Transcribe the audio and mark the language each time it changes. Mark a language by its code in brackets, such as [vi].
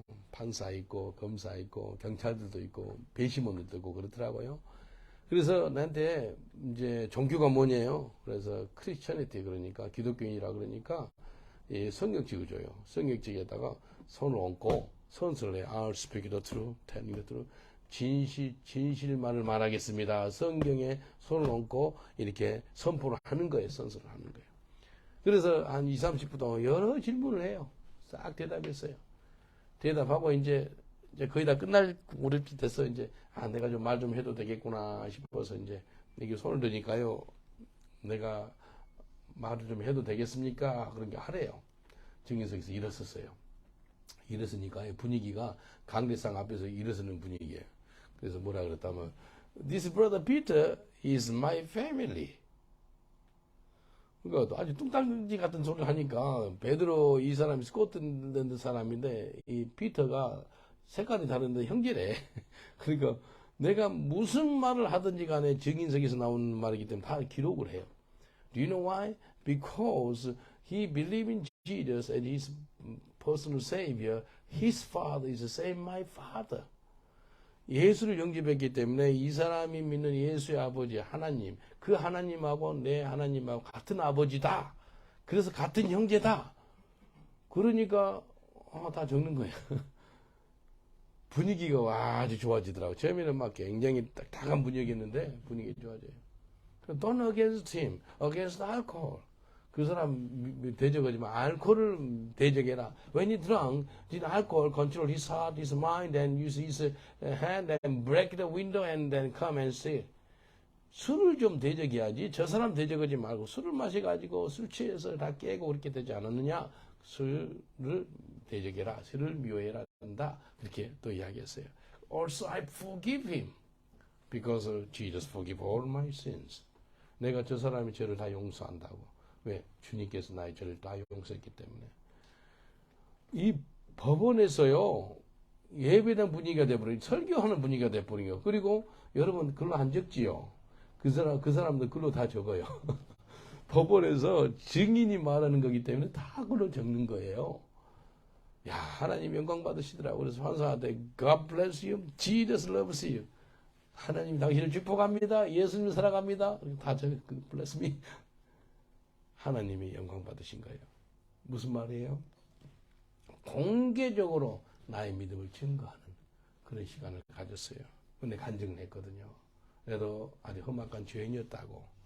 [ko] 판사 있고 검사 있고 경찰들도 있고 배심원들도 있고 그렇더라고요. 그래서 나한테 이제 종교가 뭐냐요? 그래서 크리스천이티 그러니까 기독교인이라 그러니까 성경책을 줘요. 성경책에다가 손을 얹고 선서를 해요. [en] I'll speak the truth, telling the truth. [ko] 진실만을 말하겠습니다. 성경에 손을 얹고 이렇게 선포를 하는 거예요. 선서를 하는 거예요. 그래서 한 20, 30분 동안 여러 질문을 해요. 싹 대답했어요. 대답하고 이제 거의 다 끝날 무렵이 돼서 이제 내가 좀 말 좀 해도 되겠구나 싶어서 이제 이게 손을 드니까요. 내가 말을 좀 해도 되겠습니까? 그런 게 하래요. 증인석에서 일었었어요. 일었으니까 분위기가 강대상 앞에서 일어서는 분위기예요. 그래서 뭐라 그랬다면 [en] This brother Peter is my family. [ko] 그러니까 아주 뚱땅지 같은 소리를 하니까 베드로 이 사람이 스코틀랜드 사람인데 이 피터가 색깔이 다른데 형제래. 그러니까 내가 무슨 말을 하든지 간에 증인석에서 나오는 말이기 때문에 다 기록을 해요. [en] Do you know why? Because he believed in Jesus and his personal savior. His father is the same my father. [ko] 예수를 영접했기 때문에 이 사람이 믿는 예수의 아버지 하나님, 그 하나님하고 내 하나님하고 같은 아버지다. 그래서 같은 형제다. 그러니까 다 적는 거예요. 분위기가 아주 좋아지더라고요. 처음에는 막 굉장히 딱딱한 분위기였는데 분위기 좋아져요. [en] Don't against him, against alcohol. [ko] 그 사람 대적하지만 알코올을 대적해라. [en] When he drunk, did alcohol control his heart, his mind, and use his hand and break the window and then come and steal. [ko] 술을 좀 대적해야지. 저 사람 대적하지 말고 술을 마셔가지고 술 취해서 다 깨고 그렇게 되지 않았느냐. 술을 대적해라. 술을 미워해라 한다. 그렇게 또 이야기했어요. [en] Also I forgive him because Jesus forgive all my sins. [ko] 내가 저 사람이 죄를 다 용서한다고. 왜? 주님께서 나의 죄를 다 용서했기 때문에. 이 법원에서요, 예배당 분위기가 돼버리고, 설교하는 분위기가 돼버리고, 그리고 여러분 글로 안 적지요. 그 사람들 글로 다 적어요. 법원에서 증인이 말하는 거기 때문에 다 글로 적는 거예요. 야, 하나님 영광 받으시더라고요. 그래서 환상한테 [en] God bless you, Jesus loves you. [ko] 하나님 당신을 축복합니다. 예수님 사랑합니다. 다 적어, [en] bless me. [ko] 하나님이 영광 받으신 거예요. 무슨 말이에요? 공개적으로 나의 믿음을 증거하는 그런 시간을 가졌어요. 근데 간증을 했거든요. 그래도 아주 험악한 죄인이었다고.